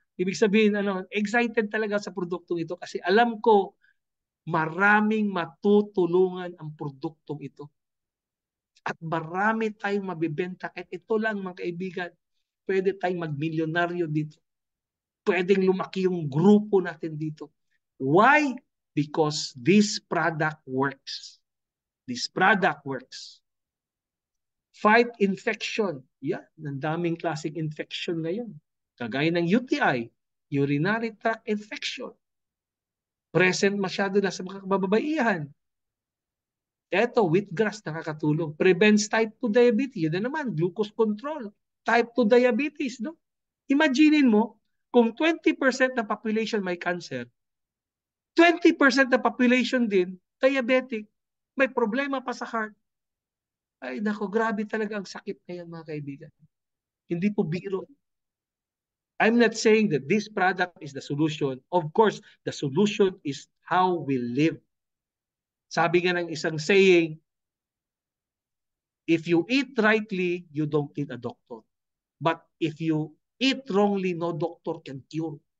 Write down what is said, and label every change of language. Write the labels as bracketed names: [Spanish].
[Filipino] Ibig sabihin, excited talaga sa produktong ito kasi alam ko maraming matutulungan ang produktong ito. At marami tayong mabibenta. Kahit ito lang mga kaibigan, pwede tayong magmilyonaryo dito. Pwedeng lumaki yung grupo natin dito. [English] Why? Because this product works. This product works. Fight infection. [Filipino] Yeah, ang daming klaseng infection ngayon. Kagaya ng UTI, urinary tract infection. Present masyado na sa mga kababaihan. Eto, wheatgrass nakakatulong. [English] Prevents type 2 diabetes. [Filipino] Yun na naman, glucose control. Type 2 diabetes, no? Imaginin mo, kung 20% ng population may cancer, 20% ng population din, diabetic, may problema pa sa heart. Ay nako, grabe talaga ang sakit na yan mga kaibigan. Hindi po biro. [English] I'm not saying that this product is the solution. Of course, the solution is how we live. [Filipino] Sabi nga ng isang saying, [English] if you eat rightly, you don't need a doctor. But if you eat wrongly, no doctor can cure.